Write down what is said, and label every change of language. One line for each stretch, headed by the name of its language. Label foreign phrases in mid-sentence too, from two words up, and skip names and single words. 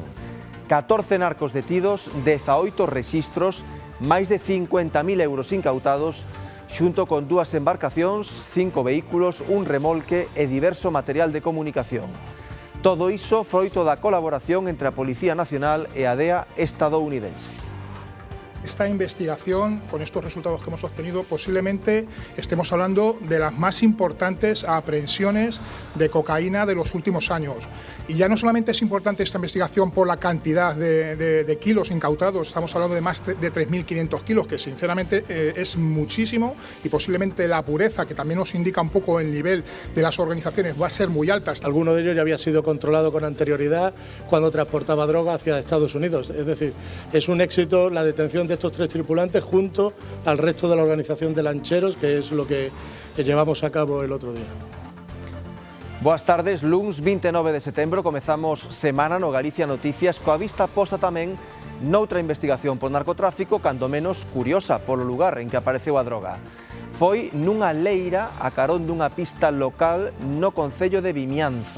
Galician: 14 narcos detidos, 18 rexistros, máis de 50.000 euros incautados, xunto con 2 embarcacións, 5 vehículos, un remolque e diverso material de comunicación. Todo iso froito da colaboración entre a Policía Nacional e a DEA estadounidense.
Spanish: Esta investigación, con estos resultados que hemos obtenido, posiblemente estemos hablando de las más importantes aprehensiones de cocaína de los últimos años. Y ya no solamente es importante esta investigación por la cantidad de kilos incautados, estamos hablando de más de 3.500 kilos, que sinceramente es muchísimo, y posiblemente la pureza, que también nos indica un poco el nivel de las organizaciones, va a ser muy alta. Alguno de ellos ya había sido controlado con anterioridad cuando transportaba droga hacia Estados Unidos. Es decir, es un éxito la detención de estos 3 tripulantes junto al resto de la organización de lancheros, que es lo que llevamos a cabo el otro día.
Galician: Boas tardes, luns 29 de setembro comezamos semana no Galicia Noticias coa vista posta tamén noutra investigación por narcotráfico, cando menos curiosa polo lugar en que apareceu a droga. Foi nunha leira a carón dunha pista local no concello de Vimianzo.